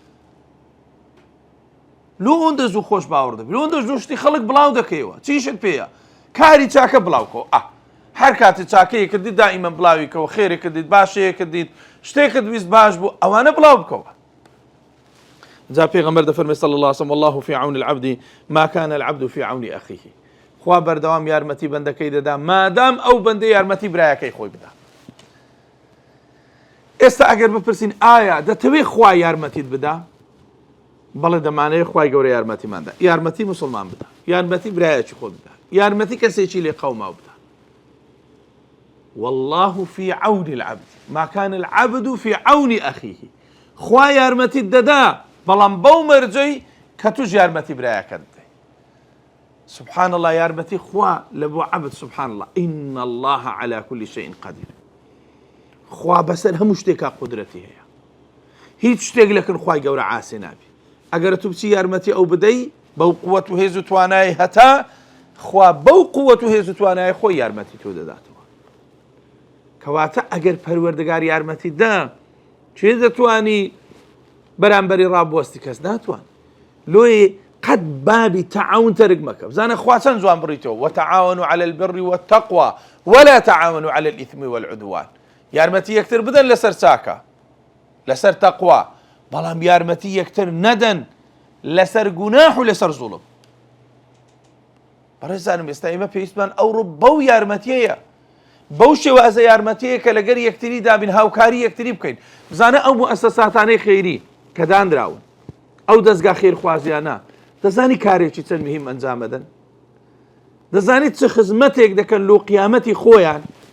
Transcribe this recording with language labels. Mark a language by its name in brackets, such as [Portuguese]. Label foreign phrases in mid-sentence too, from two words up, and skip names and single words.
[Central Kurdish] لۆ ئەوەندە زوو خۆش باوەڕ دەبێت لۆ ئەوەندە زوو شتی خەڵک بڵاو دەکەیەوە چیشت پێیە کاری چاکە بڵاوکەوە هەر کاتت چاکەیە کردیت دائیمە بڵاویکەوە خێرێک کردیت باشەیە کردیت شتێکت ویست باش بوو ئەوانە بڵاو بکەوە جا پێغەمبەر دەفەرمێ [Arabic] صلی الله عليه وسلم والله في عون العبد ما كان العبد في عون أخيه [Central Kurdish] خوا بەردەوام یارمەتی بەندەکەی دەدا مادام ئەو بەندە یارمەتی برایەکەی خۆی بدا ئێستا ئەگەر بپرسین ئایا دەتەوێت خوا یارمەتیت بدا بەڵێ دەمانەیە خوای گەورە یارمەتیماندا یارمەتی موسڵمان بدا یارمەتی برایەکی خۆ بدا یارمەتی کەسێکی لێ قەوما بدا [Arabic] والله في عون العبد ما كان العبد في عون أخيه [Central Kurdish] خوا یارمەتیت دەدا بەڵام بەو مەرجەی کە توش یارمەتی برایەکەت بدەی [Arabic] سبحان الله [Central Kurdish] یارمەتی خوا لە بۆ عەبد [Arabic] سبحان الله إن الله على كل شيء قدير [Central Kurdish] خوا بەسەر هەموو شتێکا قودرەتی هەیە هیچ شتێک لەکن خوای گەورە عاسێ نابی ئەگەر تو بچی یارمەتی ئەو بدەی بەو قووەت و هێز و توانای هەتا خوا بەو قووەت و هێز و توانای خۆی یارمەتی تۆ دەداتەوە کەواتە ئەگەر پەروەردگار یارمەتی دا چێ دەتوانی بەرامبەری ڕابوەستی کەس ناتوان لۆی قەت بابی تەعاون تەرک مەکە بزانە خوا چەند جوان بڕیتەوە [Arabic] وتعاونوا على البر والتقوى ولا تعاونوا على الإثم والعدوان [Central Kurdish] یارمەتی یەکتر بدەن لەسەر چاکە لەسەر تەقوا بەڵام یارمەتی یەکتر نەدەن لەسەر گوناح و لەسەر زوڵم بەڕێزانم ئێستا ئێمە پێویستمان ئەوڕۆ بەو یارمەتیەیە بەو شێوازە یارمەتیەیە کە لەگەر یەکتری دابین هاوکاری یەکتری بکەین بزانە ئەو موئەسەساتانەی خەیری کە دانراون ئەو دەستگا خێرخوازیانە دەزانی کارێکی چەند مهم ئەنجام بدەن دەزانیت چه خزمەتێک دەکەن لۆ قیامەتی خۆیان